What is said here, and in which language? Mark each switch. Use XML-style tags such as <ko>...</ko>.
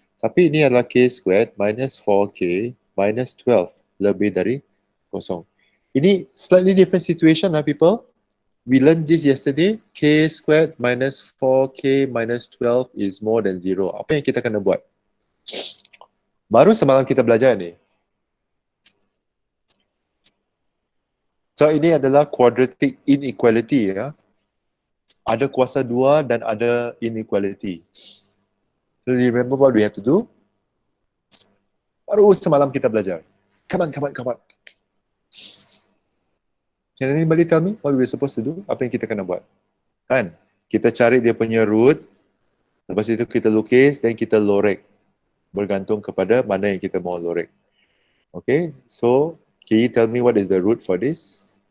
<ms>Tapi ini adalah</ms> <en>K squared minus 4K minus 12.</en> <ms>Lebih dari kosong.</ms> <en>Ini slightly different situation lah people. We learned this yesterday. K squared minus 4K minus 12 is more than 0.</en> <ms>Apa yang kita kena buat? Baru semalam kita belajar ni. So ini adalah quadratic inequality ya. Ada kuasa 2 dan ada inequality.</ms> <en>So you remember what we have to do?</en> <ms>Baru semalam kita belajar.</ms> <en>Come on. Can anybody tell me what we're supposed to do?</en> <ms>Apa yang kita kena buat? Kan? Kita cari dia punya root. Lepas itu kita lukis dan kita lorek. Bergantung kepada mana yang kita mau lorek.</ms> <en>Okay, so can you tell me what is the root for this?</en>